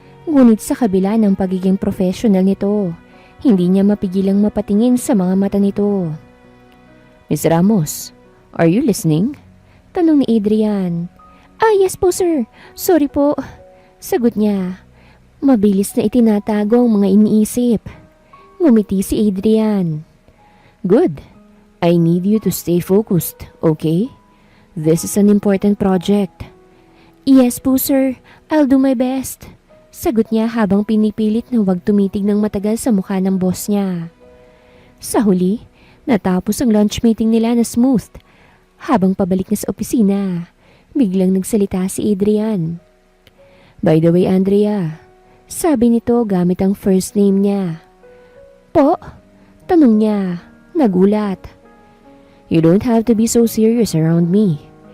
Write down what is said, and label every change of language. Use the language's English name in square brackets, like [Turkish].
[Filipino] Ngunit sa kabila ng pagiging professional nito, hindi niya mapigilang mapatingin sa mga mata nito. [English] Miss Ramos, are you listening? [Filipino] Tanong ni Adrian. Yes po sir. Sorry po. Sagot niya. Mabilis na itinatago ang mga iniisip. Ngumiti si Adrian. [English] Good. I need you to stay focused, okay? This is an important project. Yes po sir. I'll do my best. [Filipino] Sagot niya habang pinipilit na huwag tumitig ng matagal sa mukha ng boss niya. Sa huli, natapos ang lunch meeting nila na smooth. Habang pabalik na sa opisina, biglang nagsalita si Adrian. [English] By the way, Andrea, [Filipino] sabi nito gamit ang first name niya. Po? Tanong niya, nagulat. [English] You don't have to be so serious around me.